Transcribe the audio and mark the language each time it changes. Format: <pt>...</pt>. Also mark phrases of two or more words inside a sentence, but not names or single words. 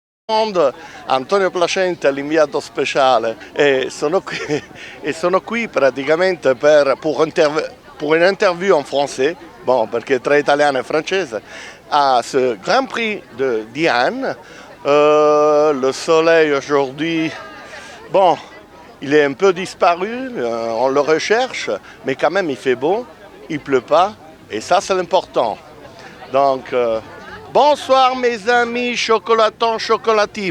<it>Antonio Placenta, l'inviato speciale, e sono qui praticamente</it> <fr>pour une interview en français, bon,</fr> <it>perché tra italiano e francese,</it> <fr>à ce Grand Prix de Diane. Le soleil aujourd'hui, bon, il est un peu disparu, on le recherche, mais quand même il fait beau, il pleut pas, et ça c'est l'important. Donc, bonsoir mes amis chocolatons, chocolatiers.</fr>